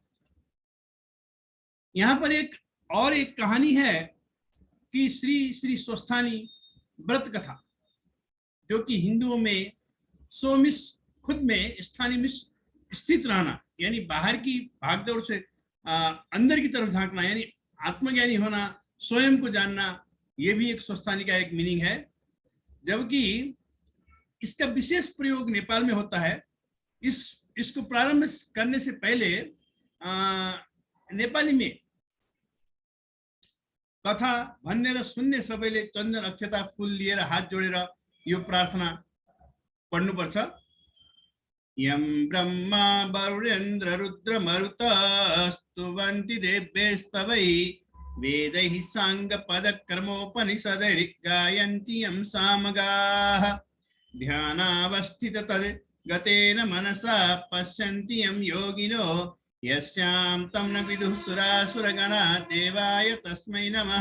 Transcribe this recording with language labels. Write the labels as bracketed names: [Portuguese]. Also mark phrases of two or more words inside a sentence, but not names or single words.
[Hindi] यहाँ पर एक कहानी है कि श्री स्वस्थानी व्रत कथा, जो कि हिंदुओं में सोमिस, खुद में स्थानीय में स्थित रहना यानी बाहर की भागदौड़ से अंदर की तरफ झांकना यानी आत्मज्ञानी होना, स्वयं को जानना, ये भी एक स्वस्थानी का एक मीनिंग है। जबकि इसका विशेष प्रयोग नेपाल में होता है। इसको प्रारंभ करने से पहले नेपाली में [Nepali] कथा भन्ने सुन्ने सबैले चन्दन, अक्षता, फूल लिएर हात जोडेर यो प्रार्थना पढ्नुपर्छ। [Sanskrit] यम ब्रह्मा वरुणेन्द्र रुद्र मरुत स्तुवन्ति देव्यस्तवै वेदैः साङ्ग पदक्रमोपनिषदैः गायन्ति यं सामगाः ध्यानावस्थित तद् गतेन मनसा पश्यन्ति यं योगिनो यस्यां तं न विदुः सुरासुरगणा देवाय तस्मै नमः।